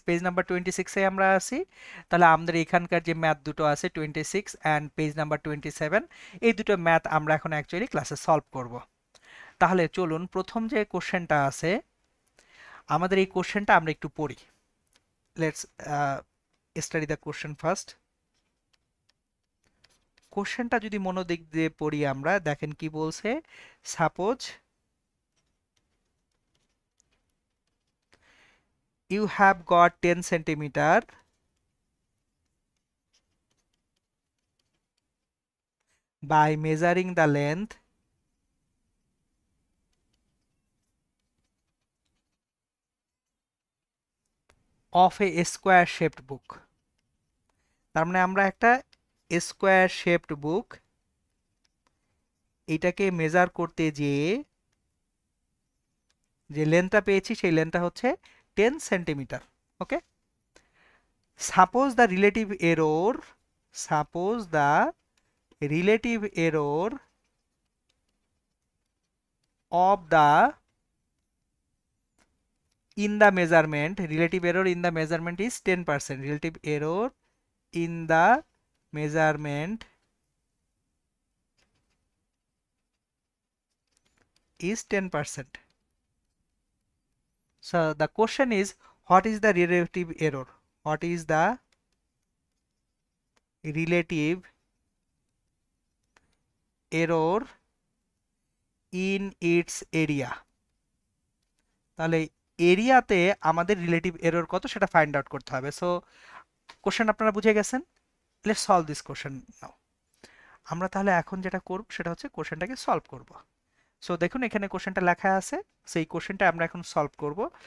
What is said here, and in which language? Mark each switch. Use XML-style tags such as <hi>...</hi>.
<bn>Page number 26 এ আমরা আছি। তাহলে আমাদের এখানকার যে ম্যাথ দুটো আছে 26 অ্যান্ড পেজ নাম্বার 27, এই দুটো ম্যাথ আমরা এখন অ্যাকচুয়ালি ক্লাসে সলভ করব। তাহলে চলুন প্রথম যে কোশ্চেনটা আছে আমাদের এই কোশ্চেনটা আমরা একটু পড়ি।</bn> <en>Let's study the question first.</en> <bn>কোশ্চেনটা যদি মনোযোগ দিয়ে পড়ি আমরা, দেখেন কি বলছে।</bn> <en>Suppose you have got 10 centimeter by measuring the length of a square shaped book।</en> <bn>তার মানে আমরা একটা স্কোয়ার শেপড বুক এটাকে মেজার করতে যেয়ে যে লেন্থটা পেয়েছি সেই লেন্থটা হচ্ছে 10 centimetre.</bn> <en>Okay, suppose the relative error, suppose the relative error of the in the measurement, relative error in the measurement is 10%. Relative error in the measurement is 10%. So the question is, what is the relative error? What is the relative error in its area?</en> <bn>তাহলে এরিয়াতে আমাদের relative error কত সেটা find out করতে হবে। So question আপনারা বুঝে গেছেন।</bn> <en>Let's solve this question now.</en> <bn>আমরা তাহলে এখন যেটা করব সেটা হচ্ছে কোশ্চেনটাকে সলভ করব। সো দেখুন এখানে কোশ্চেনটা লেখা আছে, সেই কোশ্চেনটা আমরা এখন সলভ করব।</bn>